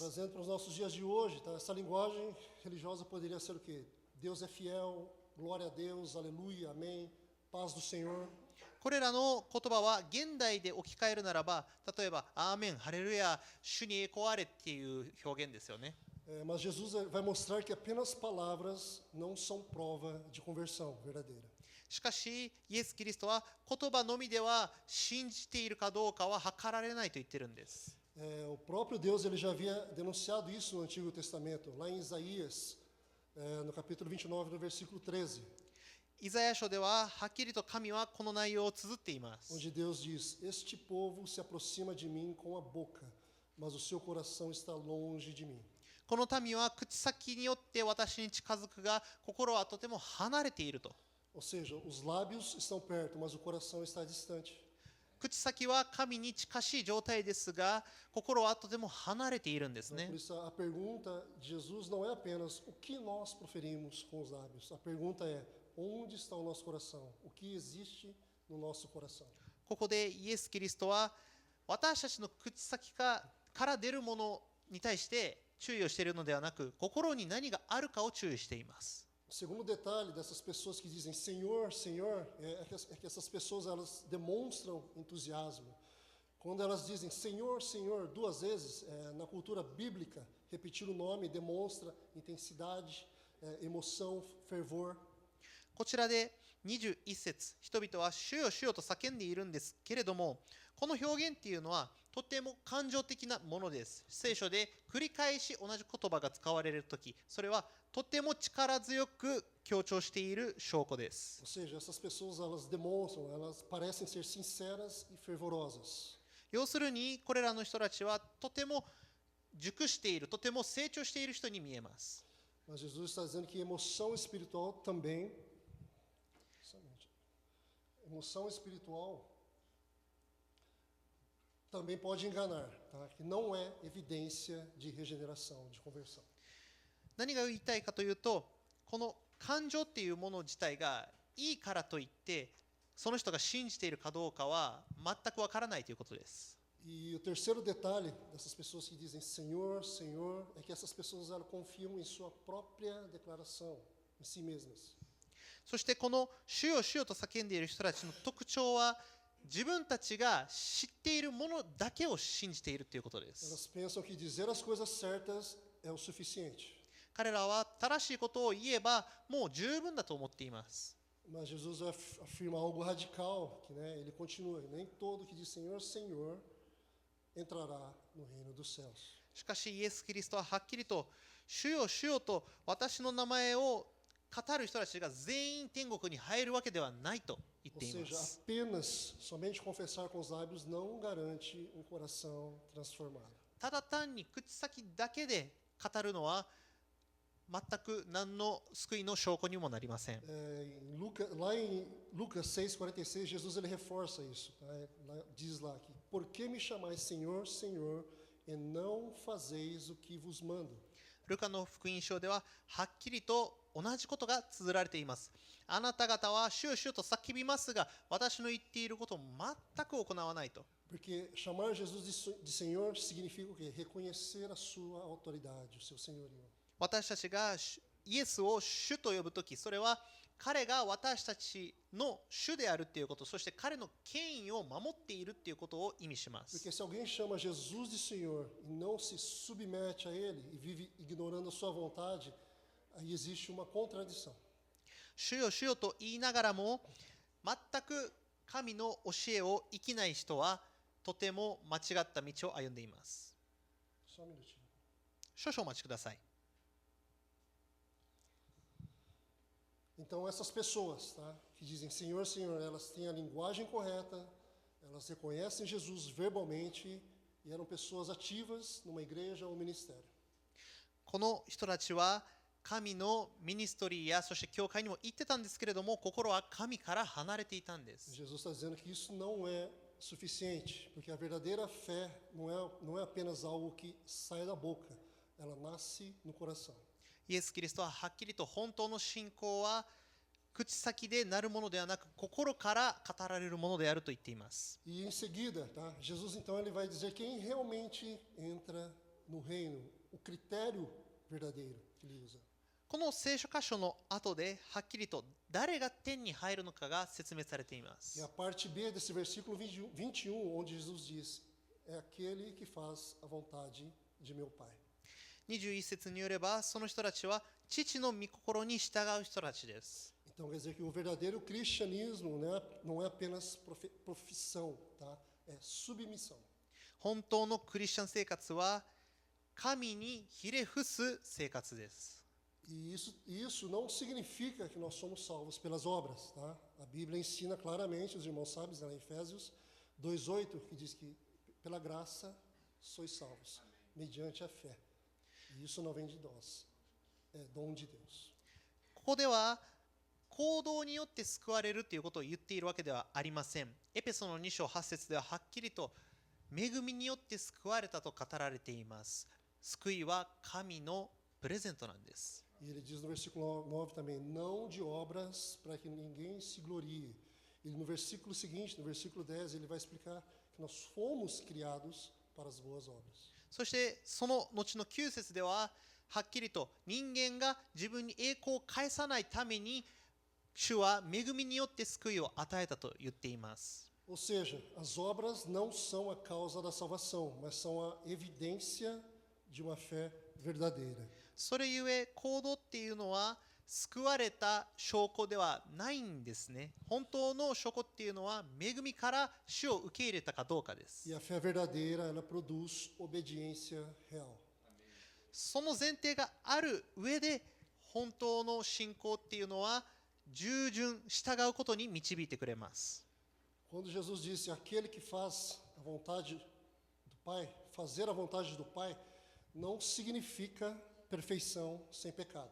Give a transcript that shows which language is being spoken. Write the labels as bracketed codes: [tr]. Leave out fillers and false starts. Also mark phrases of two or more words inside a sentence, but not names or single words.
[pt] Trazendo para os nossos dias de hoje, tá? Essa linguagem religiosa poderia ser o quê? Deus é fiel, glória a Deus, aleluia, amém, paz do Senhor. [ja] これらの言葉は現代で置き換えるならば、例えばアーメン、ハレルヤ、主に栄光あれっていう表現ですよね。 [pt] Mas Jesus vai mostrar que apenas palavras não são prova de conversão verdadeira. [ja] しかし、イエス・キリストは言葉のみでは信じているかどうかは測られないと言ってるんです。 [pt] O próprio Deus ele já havia denunciado isso no Antigo Testamento, lá em Isaías, no capítulo 29, no versículo 13, [ja] イザヤ書でははっきりと神はこの内容を綴っています。 [pt] onde Deus diz: Este povo se aproxima de mim com a boca, mas o seu coração está longe de mim. [ja] この民は口先によって私に近づくが、心はとても離れていると。 [pt] Ou seja, os lábios estão perto, mas o coração está distante. [ja] 口先は神に近しい状態ですが、心はとても離れているんです [pt] Por [ja] ね。 [pt] isso a pergunta de Jesus não é apenas o que nós proferimos com os lábios. A pergunta é: onde está o nosso coração? O que existe no nosso coração? [ja] ここでイエス・キリストは私たちの口先から出るものに対して注意をしているのではなく、心に何があるかを注意しています。 [pt] O segundo detalhe dessas pessoas que dizem Senhor, Senhor, é que essas pessoas elas demonstram entusiasmo. Quando elas dizem Senhor, Senhor duas vezes, na cultura bíblica, repetir o nome demonstra intensidade, emoção, fervor. [ja] こちらで21節、人々は主よ主よと叫んでいるんですけれども、この表現っていうのはとても感情的なものです。聖書で繰り返し同じ言葉が使われるとき、それはとても力強く強調している証拠です。 [pt] Ou seja, essas pessoas elas demonstram, elas parecem ser sinceras e fervorosas. [ja] 要するにこれらの人たちはとても熟している、とても成長している人に見えます。 [pt] Mas Jesus está dizendo que emoção espiritual também, emoção espiritual também pode enganar, tá? Que não é evidência de regeneração, de conversão. [ja] 何が言いたいかというと、この感情っていうもの自体がいいからといってその人が信じているかどうかは全くわからないということです。 [pt] E o terceiro detalhe dessas pessoas que dizem Senhor, Senhor, é que essas pessoas elas confiam em sua própria declaração, em si mesmas. [ja] そしてこの主よ主よと叫んでいる人たちの特徴は自分たちが知っているものだけを信じているということです。 [pt] Elas pensam que dizer as coisas certas é o suficiente. [ja] 彼らは正しいことを言えばもう十分だと思っています。 [pt] Mas Jesus afirma algo radical, que ele continua, nem todo que diz Senhor, Senhor entrará no reino dos céus. [ja] しかしイエス・キリストははっきりと主よ主よと私の名前を語る人たちが全員天国に入るわけではないと言ってい [pt] Ou [ja] ま [pt] seja, [ja] す。 [pt] apenas, somente confessar com os lábios não garante um coração transformado. [ja] ただ単に口先だけで語るのは全く何の救いの証拠にもなりません。 [pt] Lá em Lucas 6,46, Jesus ele reforça isso. Tá? Diz lá que, por que me chamais Senhor, Senhor, e não fazeis o que vos mando? [ja] ルカの福音書でははっきりと同じことが綴られています。あなた方は主主と叫びますが、私の言っていることを全く行わないと。 [pt] Porque chamar Jesus de Senhor significa o quê? Reconhecer a sua autoridade, o seu senhorio. [ja] 私たちがイエスを主と呼ぶとき、それは彼が私たちの主であるということ、そして彼の権威を守っているということを意味します。 [pt] Porque se alguém chama Jesus de Senhor e não se submete a Ele e vive ignorando a sua vontade, aí existe uma contradição. [ja] 主よ主よと言いながらも、全く神の教えを生きない人は、とても間違った道を歩んでいます。 [pt] Só um minutinho. [ja] 少々お待ちください。 [pt] Então, essas pessoas, tá, que dizem Senhor, Senhor, elas têm a linguagem correta, elas reconhecem Jesus verbalmente e eram pessoas ativas numa igreja ou ministério. [ja] この人たちは神のミニストリーやそして教会にも行ってたんですけれども、心は神から離れていたんです。 [pt] Jesus está dizendo que isso não é suficiente, porque a verdadeira fé não é apenas algo que sai da boca, ela nasce no coração. [ja] イエス・キリストははっきりと本当の信仰は口先でなるものではなく心から語られるものであると言っています。 [pt] E em seguida, tá, Jesus então ele vai dizer quem realmente entra no reino, o critério verdadeiro que ele usa. [ja] この聖書箇所の後ではっきりと誰が天に入るのかが説明されていま [pt] E [ja] す。 [pt] a parte B desse versículo 21, onde Jesus diz: é aquele que faz a vontade de meu Pai. [ja] 21 節によればその人たちは父の御心に従う人たちです。 [pt] Então quer dizer que o verdadeiro cristianismo não é apenas profissão, tá? É submissão. [ja] 本当のクリスチャン生活は神にひれ伏す生活です。 [pt] E isso não significa que nós somos salvos pelas obras, tá? A Bíblia ensina claramente, os irmãos sabem, lá em Efésios 2:8, que diz que pela graça sois salvos, mediante a fé. E isso não vem de nós, é dom de Deus. [ja] ここでは行動によって救われるということを言っているわけではありません。エペソの2章8節でははっきりと恵みによって救われたと語られています。救いは神のプレゼントなんです。 [pt] E ele diz no versículo 9 também, não de obras para que ninguém se glorie. E no versículo seguinte, no versículo 10, ele vai explicar que nós fomos criados para as boas obras. [ja] そしてその後の9節でははっきりと人間が自分に栄光を返さないために主は恵みによって救いを与えたと言っています。 [pt] Ou seja, as obras não são a causa da salvação, mas são a evidência de uma fé verdadeira. [ja] それゆえ行動っていうのは救われた証拠ではないんですね。本当の証拠っていうのは恵みから主を受け入れたかどうかです。 [pt] E a fé verdadeira, ela produz obediência real. [ja] その前提がある上で本当の信仰っていうのは従順従うことに導いてくれます。 [pt] Quando Jesus disse, aquele que faz a vontade do Pai, fazer a vontade do Pai, não significa perfeição sem pecado.